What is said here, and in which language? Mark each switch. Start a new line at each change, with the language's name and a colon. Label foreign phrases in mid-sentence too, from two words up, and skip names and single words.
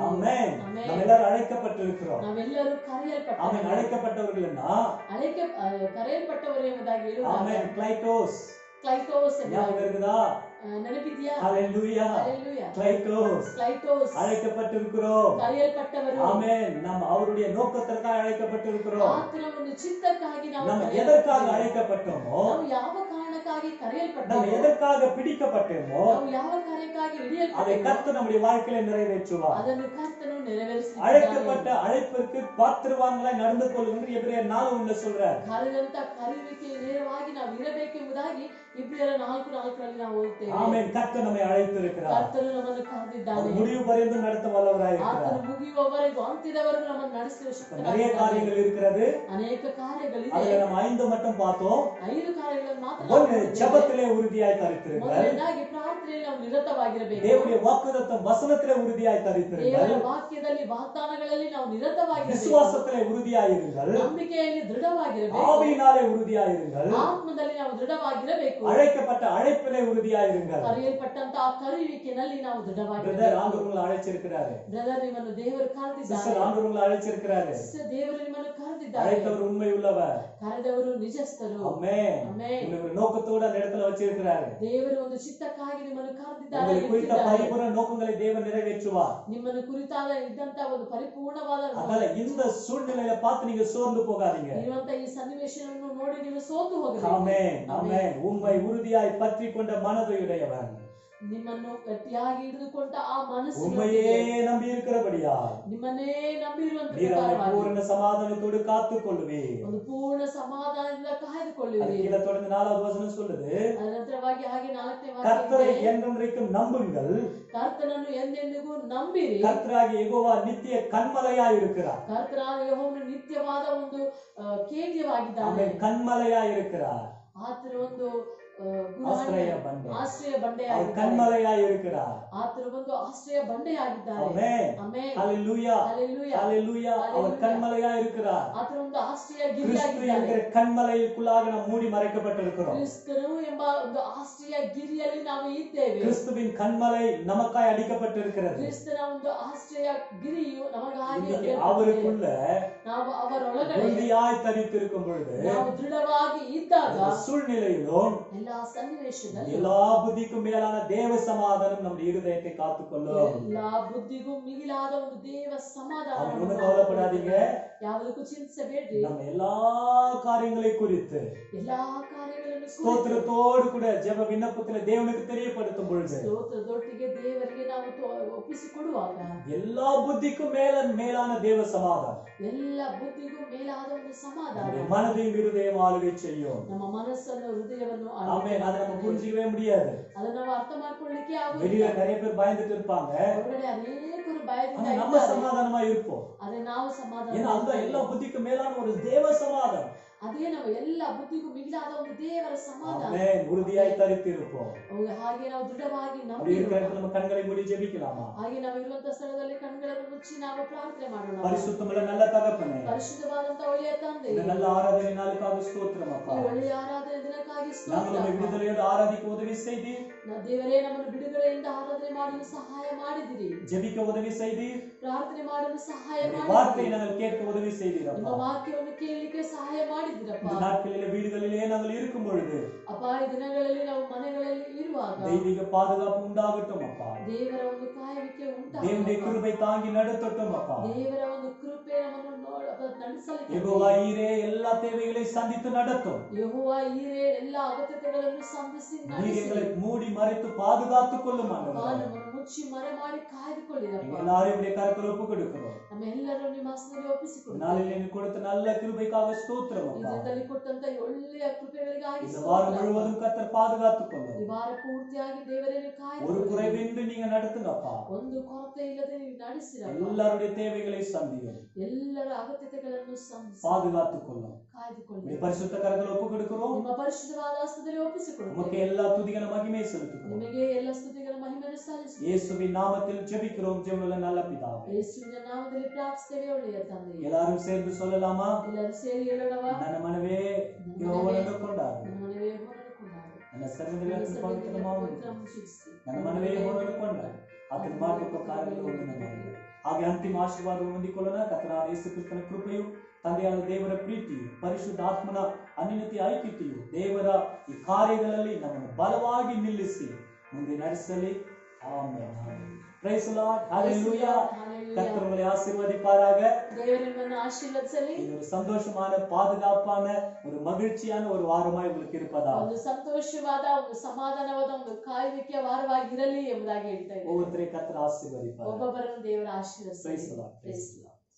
Tamil: ஆமென்.
Kannada: ಆಮೆನ್.
Tamil: நம்ம எல்லாரும் அழைக்கப்பட்டிருக்கிறோம்.
Kannada: ನಾವೆಲ್ಲರೂ
Tamil: ஆமென்.
Kannada: ಕರೆಯಲ್ಪಟ್ಟವರು.
Tamil: அழைக்கப்பட்டவர்கள்னா
Kannada: ಕರೆಯಲ್ಪಟ್ಟವರು ಎಂಬುದಾಗಿ ಹೇಳುವಾಗ,
Tamil: ஆமென், கிளைட்டோஸ்.
Kannada: ಕ್ಲೈಟೋಸ್
Tamil: ஞாபகம் இருக்குதா?
Kannada: ನೆನಪಿದೆಯಾ?
Tamil: ஹalleluya. ஹalleluya. கிளைட்டோஸ்.
Kannada: ಕ್ಲೈಟೋಸ್
Tamil: அழைக்கப்பட்டிருக்கிறோம்.
Kannada: ಕರೆಯಲ್ಪಟ್ಟವರು.
Tamil: ஆமென். நாம் அவருடைய நோக்கத்திற்காக அழைக்கப்பட்டிருக்கிறோம்.
Kannada: ಆತನ ಒಂದು ಚಿತ್ತಕ್ಕಾಗಿ ನಾವು
Tamil: நம்ம
Kannada: ಕರೆಯಲ್ಪಟ್ಟಿದ್ದೇವೆ.
Tamil: எதற்காக அழைக்கப்பட்டோமோ,
Kannada: ನಾವು ಯಾವ ಕಾರಣಕ್ಕಾಗಿ
Tamil: நம்ம
Kannada: ಕರೆಯಲ್ಪಟ್ಟோமோ,
Tamil: எதற்காக பிடிக்கப்பட்டோமோ,
Kannada: ನಾವು ಯಾವ ಕಾರ್ಯಕ್ಕಾಗಿ
Tamil: அதை
Kannada: ಹಿಡಿಯಲ್ಪಟ್ಟோமೋ,
Tamil: கர்த்தர் நம்முடைய வாழ்க்கையில நிறைவேற்றுவார்.
Kannada: ಅದನ್ನು ಕರ್ತನು ನೆರವೇರಿಸಿದ್ದಾನೆ.
Tamil: அழைக்கப்பட்ட அழைப்பிற்கு பாத்திரவான்களாய் நடந்து கொள்ளுங்கள் எபிரேயர் 4:1 சொல்றார்.
Kannada: ಕರೆದಂತ ಕರೆಯುವಿಕೆ ನೇರವಾಗಿ ನಾವು ಇರಬೇಕೆಂಬುದಾಗಿ ಇಬ್ರಿಯರ 4:4 ನಾವು ಓದುತ್ತೇವೆ.
Tamil: ஆமென். கர்த்தர் நம்மை அழைத்திருக்கிறார்.
Kannada: ಕರ್ತನು ನಮ್ಮನ್ನು ಕರೆದಿದ್ದಾನೆ.
Tamil: அவர் முடிவு பரியந்தம் நடத்த வல்லவராய் இருக்கிறார்.
Kannada: ಆತನು ಮುಗಿಯುವವರೆಗೂ ಅಂತ್ಯದವರೆಗೂ ನಮ್ಮನ್ನು ನಡೆಸುವ
Tamil: நிறைய
Kannada: ಶಕ್ತನಾಗಿದ್ದಾನೆ.
Tamil: காரியங்கள் இருக்கிறது.
Kannada: ಅನೇಕ ಕಾರ್ಯಗಳಿವೆ.
Tamil: அதுல நம்ம 5 மட்டும் பார்த்தோம்.
Kannada: 5 ಕಾರ್ಯಗಳನ್ನು ಮಾತ್ರ ನಾವು
Tamil: ஒன்று,
Kannada: ನೋಡಿದ್ದೇವೆ.
Tamil: ஜெபத்திலே உறுதியாய் தரித்திருங்கள்.
Kannada: ಮೊದಲನೇದಾಗಿ ಪ್ರಾರ್ಥನೆಯಲ್ಲಿ ನಾವು ನಿರತವಾಗಿರಬೇಕು.
Tamil: தேவனுடைய வாக்குத்தத்தம் வசனத்திலே உறுதியாய் தரித்திருங்கள்.
Kannada: ದೇವರ ವಾಕ್ಯದಲ್ಲಿ ವಾಗ್ದಾನಗಳಲ್ಲಿ ನಾವು ನಿರತವಾಗಿರಬೇಕು.
Tamil: விசுவாசத்திலே உறுதியாய் இருங்கள்.
Kannada: ನಂಬಿಕೆಯಲ್ಲಿ ದೃಢವಾಗಿರಬೇಕು.
Tamil: ஆவியினாலே உறுதியாய் இருங்கள்.
Kannada: ಆತ್ಮದಲ್ಲಿ ನಾವು ದೃಢವಾಗಿರಬೇಕು.
Tamil: அழைக்கப்பட்ட அழைப்பிலே உறுதியாய் இருங்கள்.
Kannada: ಕರೆಯಲ್ಪಟ್ಟಂತ ಆ ಕರೆಯುವಿಕೆಯಲ್ಲಿ ನಾವು
Tamil: பிரதர்
Kannada: ದೃಢವಾಗಿರಬೇಕು.
Tamil: ஆண்டவர் உங்களை அழைச்சிருக்கிறாரு.
Kannada: ಬ್ರದರ್, ನಿಮ್ಮನ್ನು ದೇವರು
Tamil: சிஸ்டர்
Kannada: ಕರೆದಿದ್ದಾರೆ.
Tamil: ஆண்டவர் உங்களை அழைச்சிருக்கிறாரு.
Kannada: ಸಿಸ್ಟರ್, ದೇವರು ನಿಮ್ಮನ್ನು ಕರೆದಿದ್ದಾರೆ.
Tamil: அழைத்தவர் உண்மை உள்ளவர்.
Kannada: ಕರೆದವರು ನಿಜಸ್ಥರು.
Tamil: ஆமென்.
Kannada: ಆಮೆನ್.
Tamil: உங்களை ஒரு நோக்கத்தோடு அந்த இடத்துல வச்சிருக்கிறாரு.
Kannada: ದೇವರು ಒಂದು ಚಿತ್ತಕ್ಕಾಗಿ ನಿಮ್ಮನ್ನು ಕರೆದಿದ್ದಾರೆ.
Tamil: உங்களை குறித்த பரிபூர்ண நோக்கங்களை தேவன் நிறைவேற்றுவார்.
Kannada: ನಿಮ್ಮನ್ನು ಕುರಿತಾದ ಇದ್ದಂತ ಒಂದು ಪರಿಪೂರ್ಣವಾದ
Tamil: அதனால இந்த சூழ்நிலையை பார்த்து நீங்க சோர்ந்து போகாதீங்க.
Kannada: ಇರುವಂತ ಈ ಸನ್ನಿವೇಶವನ್ನು ನೋಡಿ ನೀವು ಸೋತು ಹೋಗಬೇಡಿ.
Tamil: ஆமென். ஆமென். உம்மை உறுதியாய் பற்றி கொண்ட மனதுடையவன்,
Kannada: ನಿಮ್ಮನ್ನು ಗಟ್ಟಿಯಾಗಿ ಹಿಡಿದುಕೊಂಡ ಆ ಮನಸ್ಸು
Tamil: உம்மையே நம்பி இருக்கிறபடியா
Kannada: ನಿಮ್ಮನ್ನೇ ನಂಬಿರುವಂತ
Tamil: நீர் அவரை
Kannada: ಪ್ರಕಾರವಾಗಿ
Tamil: பூரண சமாதானத்தோடு காத்துக் கொள்ளுவீர்.
Kannada: ಒಂದು ಪೂರ್ಣ ಸಮಾಧಾನದಿಂದ
Tamil: அது
Kannada: ಕಾಯ್ದುಕೊಳ್ಳುವಿರಿ.
Tamil: கீழே தொடர்ந்து 4வது வசனம் சொல்லுது,
Kannada: ಅದರ ನಂತರವಾಗಿ ಹಾಗೆ 4ನೇ
Tamil: கர்த்தரை
Kannada: ವಾಕ್ಯ,
Tamil: என்றென்றைக்கும் நம்புங்கள்.
Kannada: ಕರ್ತನನ್ನು ಎಂದೆಂದಿಗೂ ನಂಬಿರಿ.
Tamil: கர்த்தராகிய யெகோவா நித்திய கன்மலையாய் இருக்கிறார்.
Kannada: ಕರ್ತನಾದ ಯೆಹೋವನು ನಿತ್ಯವಾದ ಒಂದು ಕೇಂದ್ರವಾಗಿದ್ದಾನೆ.
Tamil: ஆமென். கன்மலையாய் இருக்கிறார்.
Kannada: ಆತನ ಒಂದು ஆஸ்திரேய ಬಂಡೆ. ಆಶ್ರಯ
Tamil: அவர்
Kannada: ಬಂಡೆಯಾಗಿದ್ದಾನೆ.
Tamil: கன்மலையாய் இருக்கிறார்.
Kannada: ಆತನ ಒಂದು ಆಶ್ರಯ ಬಂಡೆಯಾಗಿದ್ದಾನೆ.
Tamil: ஆமென்.
Kannada: ಆಮೆನ್.
Tamil: ஹalleluya.
Kannada: ಹಲ್ಲೆಲೂಯಾ.
Tamil: ஹalleluya. அவர் கன்மலையாய் இருக்கிறார்.
Kannada: ಆತನ ಒಂದು ಆಶ್ರಯ
Tamil: கிறிஸ்து
Kannada: ಗಿರಿಯಾಗಿದ್ದಾನೆ.
Tamil: என்கிற கன்மலைக்குள்ளாக நாம் மூடி மறைக்கப்பட்டிருக்கிறோம்.
Kannada: ಕ್ರಿಸ್ತನು ಎಂಬ ಒಂದು ಆಶ್ರಯ ಗಿರಿಯಲ್ಲಿ ನಾವು ಇದ್ದೇವೆ.
Tamil: கிறிஸ்துவின் கன்மலை நமக்காய் அடிக்கப்பட்டிருக்கிறது.
Kannada: ಕ್ರಿಸ್ತನ ಒಂದು ಆಶ್ರಯ ಗಿರಿಯು ನಮಗಾಗಿ
Tamil: இன்னைக்கு அவருக்குள்ள
Kannada: ನಾವು ಅವರೊಳಗಡೆ
Tamil: உறுதியாய் தரித்திருக்கும் பொழுது
Kannada: ನಾವು ದೃಢವಾಗಿ ಇದ್ದಾಗ
Tamil: அந்த சூழ்நிலையிலும்
Kannada: ಎಲ್ಲಾ ಸನ್ನಿವೇಶದಲ್ಲೂ
Tamil: எல்லா புத்திக்கும் மேலான தேவ சமாதானம் நம்முடைய இருதயத்தை காத்துக்கொள்ளும்.
Kannada: ಎಲ್ಲಾ ಬುದ್ಧಿಗೂ ಮಿಗಿಲಾದ ಒಂದು ದೇವ ಸಮಾಧಾನ
Tamil: அவன் ஒண்ணும் கவலைப்படாதீங்க.
Kannada: ಯಾವುದಕ್ಕೂ ಚಿಂತಿಸಬೇಡ್ರಿ.
Tamil: நம்ம எல்லா காரியங்களை குறித்து
Kannada: ಎಲ್ಲಾ ಕಾರ್ಯಗಳನ್ನು
Tamil: ஸ்தோத்திரத்தோடு கூட ஜெப விண்ணப்பத்துல தேவனுக்கு தெரியப்படுத்தும் பொழுது
Kannada: ಸ್ತೋತ್ರದೊಟ್ಟಿಗೆ ದೇವರಿಗೆ ನಾವು ಒಪ್ಪಿಸಿಕೊಡುವಾಗ
Tamil: எல்லா புத்திக்கும் மேலான தேவ சமாதானம்
Kannada: ಎಲ್ಲ ಬುದ್ಧಿಗೂ ಮೇಲಾದ ಒಂದು ಸಮಾಧಾನ
Tamil: நம்முடைய மனதையும் இருதயம் ஆளுகை செய்யும்.
Kannada: ನಮ್ಮ ಮನಸ್ಸನ್ನು ಹೃದಯವನ್ನು
Tamil: ஆமென். அதை நம்ம புரிஞ்சிக்கவே முடியாது.
Kannada: ಅದನ್ನ ನಾವು ಅರ್ಥ ಮಾಡ್ಕೊಳ್ಳಿಕ್ಕೆ
Tamil: வெளியில
Kannada: ಆಗುವುದಿಲ್ಲ.
Tamil: நிறைய பேர் பயந்துட்டு இருப்பாங்க.
Kannada: ಹೊರಗಡೆ ಅನೇಕರು ಭಯದಿಂದ
Tamil: ஆனா நம்ம
Kannada: ಇದ್ದಾರೆ.
Tamil: சமாதானமா இருப்போம்.
Kannada: ಆದ್ರೆ ನಾವು ಸಮಾಧಾನ
Tamil: ஏன்னா அதுதான் எல்லா புத்திக்கும் மேலான ஒரு தேவ சமாதானம்.
Kannada: ಅದೇ ನಾವು ಎಲ್ಲ ಬುದ್ಧಿಗೂ ಮಿಗಿಲಾದ ಒಂದು ದೇವರ ಸಮಾಧಾನ.
Tamil: ஆமென். உறுதியாய் தரித்திருப்போம்.
Kannada: ಹಾಗೆ ನಾವು ದೃಢವಾಗಿ
Tamil: அப்படி இருக்கிற
Kannada: ನಂಬಿರುವ
Tamil: இடத்துல நம்ம கண்களை மூடி ஜெபிக்கலாமா?
Kannada: ಹಾಗೆ ನಾವು ಇರುವಂತ ಸ್ಥಳದಲ್ಲಿ ಕಣ್ಗಳನ್ನು ಮುಚ್ಚಿ ನಾವು ಪ್ರಾರ್ಥನೆ ಮಾಡೋಣ.
Tamil: பரிசுத்தமுள்ள நல்ல தகப்பனே,
Kannada: ಪರಿಶುದ್ಧವಾದಂತ ಒಳ್ಳೆಯ ತಂದೆ,
Tamil: இந்த நல்ல ஆராதனை நாளுக்காக ஸ்தோத்திரம் அப்பா.
Kannada: ಈ ಒಳ್ಳೆಯ ಆರಾಧನೆ ದಿನಕ್ಕಾಗಿ
Tamil: நாங்கள்
Kannada: ಸ್ತೋತ್ರ.
Tamil: உம்மை விடுதலையோடு ஆராதிக்க உதவி செய்தீர்.
Kannada: ದೇವರೇ, ನಮ್ಮನ್ನು ಬಿಡುಗಡೆಯಿಂದ ಆರಾಧನೆ ಮಾಡಲು ಸಹಾಯ ಮಾಡಿದಿರಿ.
Tamil: ஜெபிக்க உதவி செய்தீர்.
Kannada: ಪ್ರಾರ್ಥನೆ ಮಾಡಲು ಸಹಾಯ
Tamil: உம்முடைய வார்த்தையை
Kannada: ಮಾಡಿದಿರಿ.
Tamil: நாங்கள் கேட்க உதவி செய்தீர்
Kannada: ನಿಮ್ಮ
Tamil: அப்பா.
Kannada: ವಾಕ್ಯವನ್ನು ಕೇಳಲಿಕ್ಕೆ ಸಹಾಯ ಮಾಡಿದಿರಪ್ಪ.
Tamil: இந்த நாட்களிலே வீடுகளிலே நாங்கள் இருக்கும் பொழுது
Kannada: ಅಪ್ಪ, ಈ ದಿನಗಳಲ್ಲಿ ನಾವು ಮನೆಗಳಲ್ಲಿ ಇರುವಾಗ
Tamil: தெய்வீக பாதுகாப்பு உண்டாகட்டும் அப்பா.
Kannada: ದೇವರ ಒಂದು ಕಾಯುವಿಕೆ
Tamil: தேவனுடைய
Kannada: ಉಂಟಾಗಲಿ.
Tamil: கிருபை தாங்கி நடத்தட்டும் அப்பா.
Kannada: ದೇವರ ಒಂದು ಕೃಪೆ ನಮ್ಮನ್ನು ನಡೆಸಲಿಕ್ಕೆ.
Tamil: யெகோவா ஈரே எல்லா தேவைகளையும் சந்தித்து நடத்தும்.
Kannada: ಯೆಹೋವ ಈರೇ ಎಲ್ಲ ಅಗತ್ಯತೆಗಳನ್ನು ಸಂಧಿಸಿ
Tamil: நீர் எங்களை
Kannada: ನಡೆಸಲಿ.
Tamil: மூடி மறைத்து பாதுகாத்துக் கொள்ளும் ஆண்டவரே.
Kannada: ನಮ್ಮನ್ನು ಮುಚ್ಚಿ ಮರೆ ಮಾಡಿ ಕಾಯ್ದುಕೊಳ್ಳಿರಪ್ಪ.
Tamil: எங்கள் எல்லாரையும் உடைய கரத்தில் ஒப்பு கொடுக்கிறோம்.
Kannada: ನಮ್ಮ ಎಲ್ಲರೂ ನಿಮ್ಮ ಹಸ್ತದಲ್ಲಿ ಒಪ್ಪಿಸಿಕೊಡಿ.
Tamil: நாளில் எனக்கு கொடுத்த நல்ல கிருபைக்காக ஸ்தோத்திரம் அப்பா.
Kannada: ಇದರಲ್ಲಿ ಕೊಟ್ಟಂತ ಒಳ್ಳೆಯ ಕೃಪೆಗಳಿಗಾಗಿ
Tamil: இந்த வாரம்
Kannada: ಸ್ತೋತ್ರ.
Tamil: முழுவதும் கர்த்தர் பாதுகாத்துக் கொள்ளும்.
Kannada: ಈ ವಾರ ಪೂರ್ತಿಯಾಗಿ ದೇವರನ್ನು
Tamil: ஒரு
Kannada: ಕಾಯ್ದುಕೊಳ್ಳಿ.
Tamil: குறைவின்றி நீங்க நடத்துங்கப்பா.
Kannada: ಒಂದು ಕೊರತೆ ಇಲ್ಲದೆ ನೀವು ನಡೆಸಿರಪ್ಪ.
Tamil: எல்லாருடைய தேவைகளை சந்தியும்.
Kannada: ಎಲ್ಲರ ಅಗತ್ಯತೆಗಳನ್ನು ಸಂಧಿಸಿ
Tamil: பாதுகாத்துக் கொள்ளும்.
Kannada: ಕಾಯ್ದುಕೊಳ್ಳಿ.
Tamil: உடைய பரிசுத்த கரத்தில் ஒப்பு கொடுக்கிறோம்.
Kannada: ನಿಮ್ಮ ಪರಿಶುದ್ಧವಾದ ಹಸ್ತದಲ್ಲಿ
Tamil: உமக்கு
Kannada: ಒಪ್ಪಿಸಿಕೊಡುತ್ತೇವೆ.
Tamil: எல்லா துதிகன மகிமை செலுத்துகிறோம்.
Kannada: ನಿಮಗೆ ಎಲ್ಲ ಸ್ತುತಿಗಳ ಮಹಿಮೆಯನ್ನು ಸಲ್ಲಿಸುತ್ತೇವೆ.
Tamil: இயேசுவின் நாமத்தில் ஜெபிக்கிறோம் ஜெபமுள்ள நல்ல பிதாவே.
Kannada: ಯೇಸುವಿನ ನಾಮದಲ್ಲಿ ಪ್ರಾರ್ಥಿಸುತ್ತೇವೆ ಒಳ್ಳೆಯ ತಂದೆ.
Tamil: எல்லாரும் சேர்ந்து சொல்லலாமா?
Kannada: ಎಲ್ಲರೂ ಸೇರಿ ಹೇಳೋಣವಾ? ನನ್ನ ಮನವೇ ಯೆಹೋವನನ್ನು ಕೊಂಡಾಡು. ನನ್ನ ಮನವೇ ಯೆಹೋವನನ್ನು ಕೊಂಡಾಡು. ನನ್ನ ಸರ್ವದಲ್ಲಿ ನನ್ನ ಆತನ ಸರ್ವದಲ್ಲಿ ಪವಿತ್ರನಾಮವು ಪವಿತ್ರನಾಮವನ್ನು ಸ್ತುತಿಸಿ. ನನ್ನ ಮನವೇ ಯೆಹೋವನನ್ನು ಕೊಂಡಾಡು. ಆತನ ಮಾಡುವ ಕಾರ್ಯಗಳು ಒಂದು ಹಾಗೆ ಅಂತಿಮ ಆಶೀರ್ವಾದವನ್ನು ಹೊಂದಿಕೊಳ್ಳೋಣ. ಕರ್ತನಾದ ಯೇಸು ಕ್ರಿಸ್ತನ ಕೃಪೆಯು, ತಂದೆಯಾದ ದೇವರ ಪ್ರೀತಿಯು, ಪರಿಶುದ್ಧ ಆತ್ಮನ ಅನ್ಯೋನ್ಯತೆಯ ಐಕ್ಯತೆಯು ದೇವರ ಈ ಕಾರ್ಯಗಳಲ್ಲಿ ನಮ್ಮನ್ನು ಬಲವಾಗಿ ನಿಲ್ಲಿಸಿ ಮುಂದೆ ನಡೆಸಲಿ. ಆಮೆನ್.
English: Praise the Lord.
Tamil: ஹalleluya. கர்த்தர் உங்களை ஆசீர்வதிப்பாராக.
Kannada: தேவன் நம்மை ஆசீர்வதிசலி.
Tamil: இது ஒரு சந்தோஷமான, பாதுகாப்பான, ஒரு மகிழ்ச்சியான ஒரு வாரமாய் உங்களுக்கு இருப்பதா.
Kannada: ಒಂದು ಸಂತೋಷವಾದ, ಒಂದು ಸಮಾಧಾನವಾದ, ಒಂದು ಕಾಯುವಿಕೆಯ ವಾರವಾಗಿರಲಿ ಎಂಬುದಾಗಿ ಹೇಳ್ತಾ ಇದ್ದಾರೆ.
Tamil: ஒவ்வொருத்தரையும் கர்த்தர் ஆசீர்வதிப்பார்.
Kannada: ಒಬ್ಬೊಬ್ಬರನ್ನು ದೇವರ ಆಶೀರ್ವದಿಸಲಿ.
English: Praise the Lord. Praise the Lord.